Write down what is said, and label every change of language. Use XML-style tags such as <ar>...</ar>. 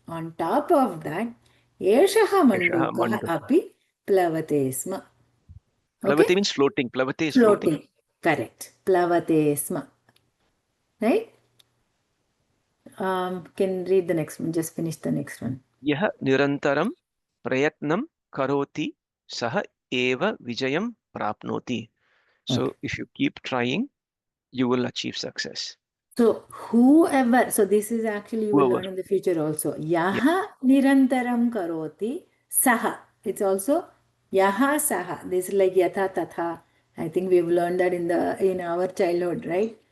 <en>On top of that.</en> <sa>Eshaha Mandukaha api Plavate Sma.</sa> <en>Plavate means floating. Plavate is floating. Correct. Plavate Sma. Right? Can read the next one. Just finish the next one.</en> <sa>यः निरन्तरं प्रयत्नं करोति सः एव विजयं प्राप्नोति.</sa> <en>So if you keep trying, you will achieve success. So whoever, so this is actually you will learn in the future also.</en> <sa>Yaha nirantaram karoti saha.</sa> <en>It's also yaha saha. This is like yatha tatha. I think we've learned that in our childhood, right?</en>